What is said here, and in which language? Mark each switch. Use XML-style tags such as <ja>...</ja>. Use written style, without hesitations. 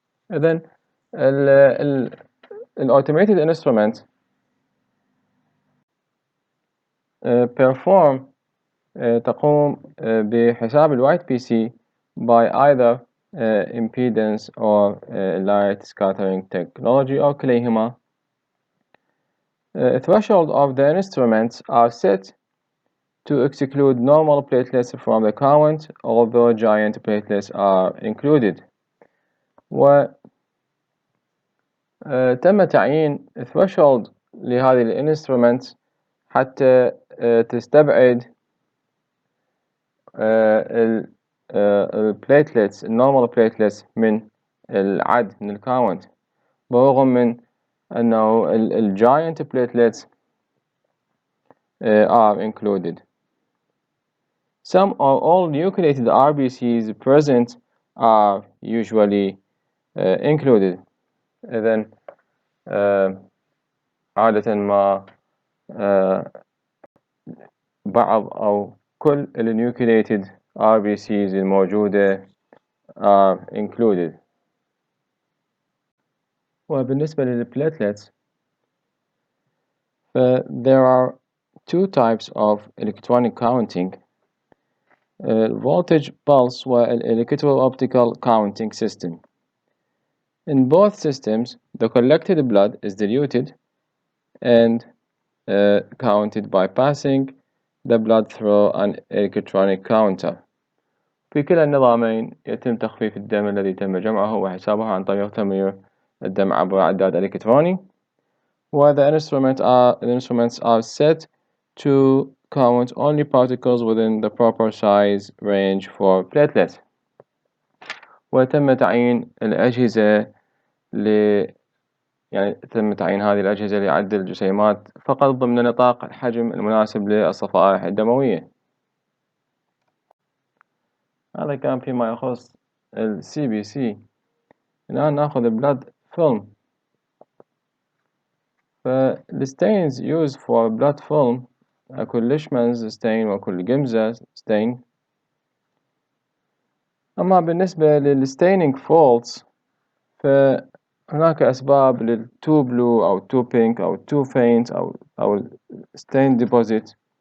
<en>And then automated instruments perform</en> <ar>تقوم بحساب الوايت بي سي</ar> <en>by either impedance or light scattering technology or</en> <ar>كليهما.</ar> <en>Threshold of the instruments are set to exclude normal platelets from the count, although giant platelets are included.</en> <ar>وتم تعيين threshold لهذه الانسترومنت حتى تستبعد البليتلتس النورمال بليتلتس من العد من الكاونت، بالرغم من أنه الجاينت</ar> <en>platelets are included. Some or all nucleated RBCs present are usually included.</en> <ar>إذن عادة ما بعض أو كل nucleated RBCs الموجودة</ar> <en>are included.</en> <ar>وبالنسبة للplatelets</ar> <en>there are two types of electronic counting: voltage pulse electro-optical counting system. In both systems, the collected blood is diluted and counted by passing the blood through an electronic counter.</en> <ar>في كلا النظامين يتم تخفيف الدم الذي تم جمعه وحسابه عن طريق تمرير الدم عبر عداد إلكتروني.</ar> <en>Where the instruments are set to count only particles within the proper size range for platelets.</en> <ar>وتم تعيين الأجهزة يعني تم تعيين هذه الأجهزة لعد الجسيمات فقط ضمن نطاق الحجم المناسب للصفائح الدموية. هذا كان فيما يخص CBC. الآن نأخذ blood film. فال</ar> <en>stains used for blood film</en> <ar>أكو ليشمانز stain وأكو جيمزا stain. أما بالنسبة للstaining faults فهناك أسباب لل</ar> <en>too blue</en> <ar>أو</ar> <en>too pink</en> <ar>أو</ar> <en>too faint</en> <ar>أو stain deposit.</ar>